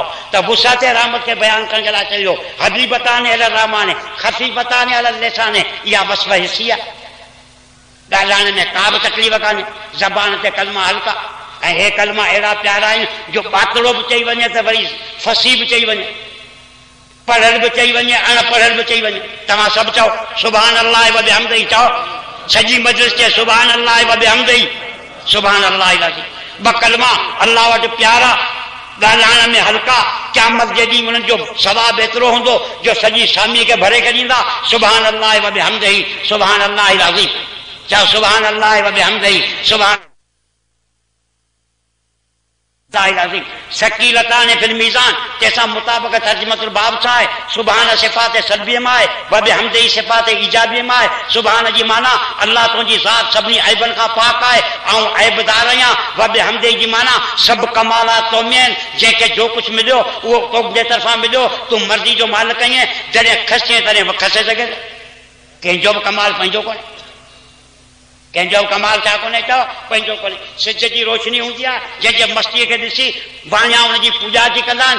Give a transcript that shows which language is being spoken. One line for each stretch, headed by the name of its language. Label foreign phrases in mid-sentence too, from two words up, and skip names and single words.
Sindhi: त वुसाते रहमत खे बयानु करण जे लाइ चयो
Arabic: حبيبتان الرحمن خفيفتان اللسان,
Sindhi: इहा वस्फ़ हिस्सी आहे। ॻाल्हाइण में का बि तकलीफ़ कान्हे, ज़बान ते कलमा हल्का, ऐं हे कलमा अहिड़ा प्यारा आहिनि जो बातड़ो बि चई वञे त वरी फसी बि चई वञे, पढ़ियल बि चई वञे, अणपढ़ियल बि चई वञे। तव्हां सभु चओ
Arabic: سبحان الله وبحمده,
Sindhi: चओ सॼी मजलिस चए
Arabic: سبحان الله وبحمده, سبحان الله إلهي.
Sindhi: ॿ कलमा अल्लाह वटि प्यारा, ॻाल्हाइण में हल्का, क़यामत जे ॾींहुं उन्हनि जो सवाबु एतिरो हूंदो जो सॼी सामी खे भरे छॾींदा।
Arabic: سبحان الله وبحمده سبحان الله إلهي چئو سبحان الله وبحمده سبحان ثقيلتان في الميزان,
Sindhi: जैसा मुताबिक
Arabic: ترجمة الباب
Sindhi: छा आहे, सुभान सिफ़ात सलबीअ मां आहे,
Arabic: وبحمده
Sindhi: सिफ़ात ईजाबीअ मां आहे। सुभान जी माना अल्लाह तुंहिंजी ज़ात सभिनी ऐबनि खां पाक आहे, ऐं ऐबदार आहियां।
Arabic: وبحمده
Sindhi: जी माना सभु कमालात तो में आहिनि, जंहिंखे जो कुझु मिलियो उहो तुंहिंजे तरफ़ां मिलियो, तूं मर्ज़ी जो मालिक आहीं, जॾहिं खसे तॾहिं खसे सघे। कंहिंजो बि कमाल पंहिंजो कोन्हे, कंहिंजो कमाल छा कोन्हे, चओ पंहिंजो कोन्हे। सिज जी रोशनी हूंदी आहे, जंहिंजे मस्तीअ खे ॾिसी वाणिया उनजी पूॼा जी कंदा आहिनि।